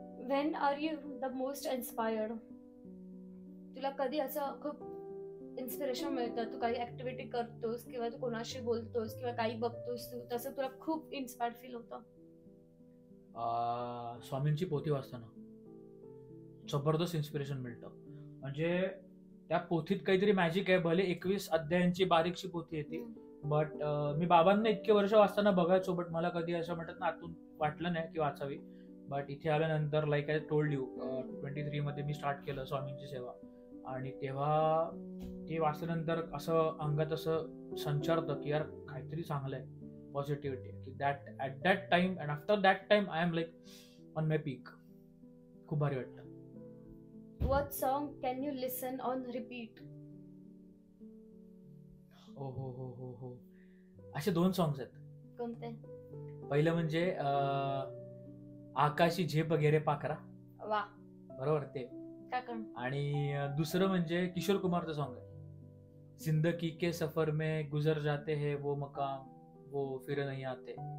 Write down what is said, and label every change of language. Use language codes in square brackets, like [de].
[en] When are you the most inspired? [mr] तुला कधी असं खूप इन्स्पिरेशन मिळतं, तू काही ऍक्टिव्हिटी करतोस किंवा तू कोणाशी बोलतोस किंवा काही बघतोस तू, तसं तुला खूप इन्स्पायर्ड फील होतं? स्वामींची पोथी वाचताना जबरदस्त इन्स्पिरेशन मिळतं. म्हणजे त्या पोथीत काहीतरी मॅजिक आहे. भले 21 अध्यायांची बारीकशी पोथी येते, बट मी बाबांना इतके वर्ष वाचताना बघायचो, बट मला कधी असं म्हणतात ना आतून वाटलं नाही की वाचावी. बट इथे आल्यानंतर [en] like I told you [mr] 23 मध्ये मी स्टार्ट केलं स्वामींची सेवा. आणि तेव्हा ते वाचल्यानंतर असं अंगात असं संचारतं की यार काहीतरी चांगलं आहे, पॉझिटिव्हिटी. [en] की that at that time and after that time I am like on my peak. [mr] खूप भारी वाटतं. [en] What song can you listen on repeat? [mr] हो हो हो हो हो असे 2 सॉंग्स आहेत. कोणते? पहिलं म्हणजे आकाशी झेप वगैरे पाखरा, वा, बरोबर ते. काय करण? आणि दुसरं म्हणजे किशोर कुमारचं सॉन्ग आहे, [hi] जिंदगी के सफर में गुजर जाते हैं वो मकाम वो फिर नहीं आते.